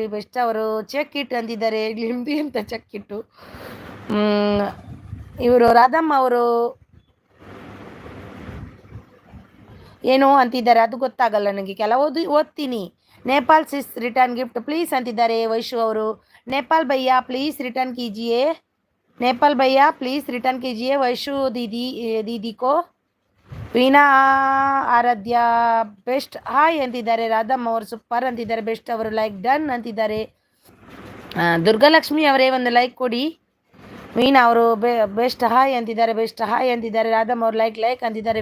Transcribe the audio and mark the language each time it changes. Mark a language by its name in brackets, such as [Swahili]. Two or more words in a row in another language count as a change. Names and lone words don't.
[Kannada] ಬೆಸ್ಟ್ ಅವರು [English] check it [Kannada] ಅಂತಿದ್ದಾರೆ. ನಿಮ್ದು ಅಂತ ಚೆಕ್ ಇಟ್ಟು. ಇವರು ರಾಧಮ್ಮ ಅವರು ಏನೋ ಅಂತಿದ್ದಾರೆ, ಅದು ಗೊತ್ತಾಗಲ್ಲ ನನಗೆ, ಕೆಲವೊಂದು ಓದ್ತೀನಿ. [English] Nepal sis return gift please [Kannada] ಅಂತಿದ್ದಾರೆ ವೈಶು ಅವರು. [Hindi] नेपाल भैया [English] please return [Hindi] कीजिए वैशु दीदी को. [Kannada] ವೀಣಾ ಆರಾಧ್ಯ ಬೆಸ್ಟ್ ಹಾಯ್ ಅಂತಿದ್ದಾರೆ. ರಾಧಮ್ಮ ಅವರು ಸೂಪರ್ ಅಂತಿದ್ದಾರೆ. ಬೆಸ್ಟ್ ಅವರು [English] like done [Kannada] ಅಂತಿದ್ದಾರೆ. ದುರ್ಗಾಲಕ್ಷ್ಮಿ ಅವರೇ ಒಂದು ಲೈಕ್ ಕೊಡಿ. ವೀಣಾ ಅವರು ಬೆಸ್ಟ್ ಹಾಯ್ ಅಂತಿದ್ದಾರೆ, ಬೆಸ್ಟ್ ಹಾಯ್ ಅಂತಿದ್ದಾರೆ. ರಾಧಮ್ಮ ಅವರು ಲೈಕ್ ಅಂತಿದ್ದಾರೆ.